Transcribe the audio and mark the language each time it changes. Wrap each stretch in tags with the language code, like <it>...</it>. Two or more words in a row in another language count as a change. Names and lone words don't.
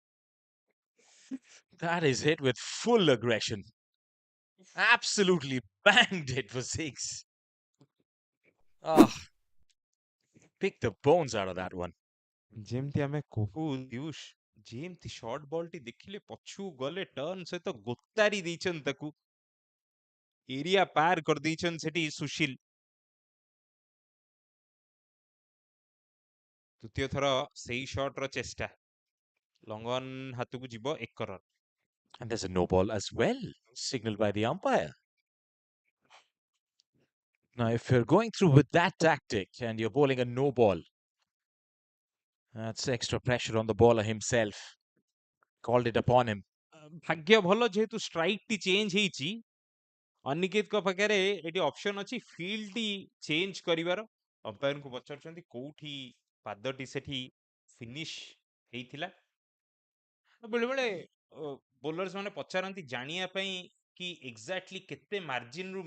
<en>That is hit with full aggression. Absolutely banged it for 6. Oh, picked the bones out of that one.</en> <or>ଯେମିତି ଆମେ କହୁ ଦିଉଷ ଯେମିତି</or> <en>short ballti</en> <or>ଦେଖିଲେ ପଛକୁ ଗଲେ ଟର୍ନ ସହିତ ଗୋତାରି ଦେଇଛନ୍ତି ତାକୁ ଏରିଆ ପାର କରିଦେଇଛନ୍ତି ସେଠି ସୁଶୀଲ ତୃତୀୟ ଥର ସେଇ ସଟ୍ର ଚେଷ୍ଟା</or> <en>long on</en> <or>ହାତକୁ ଯିବ 1 ରନ୍</or> <en>And there's a no ball as well, signaled by the umpire. Now, if you're going through with that tactic and you're bowling a no ball, that's extra pressure on the bowler himself. Called it upon him.</en> <or>ଭାଗ୍ୟ ଭଲ ଯେହେତୁ ଷ୍ଟ୍ରାଇକ୍ ଟି ଚେଞ୍ଜ ହେଇଛି ଅନିକେତଙ୍କ ପାଖରେ ଏଠି ଅପସନ ଅଛି ଫିଲ୍ଡ ଟି ଚେଞ୍ଜ କରିବାର ଅମ୍ପାୟାରଙ୍କୁ ପଚାରୁଛନ୍ତି କୋଉଠି ପାଦଟି ସେଠି ଫିନିଶ ହେଇଥିଲା ବେଳେବେଳେ ବୋଲର୍ସ ମାନେ ପଚାରନ୍ତି ଜାଣିବା ପାଇଁ କି ଏକ୍ଜାକ୍ଟଲି କେତେ ମାର୍ଜିନରୁ</or>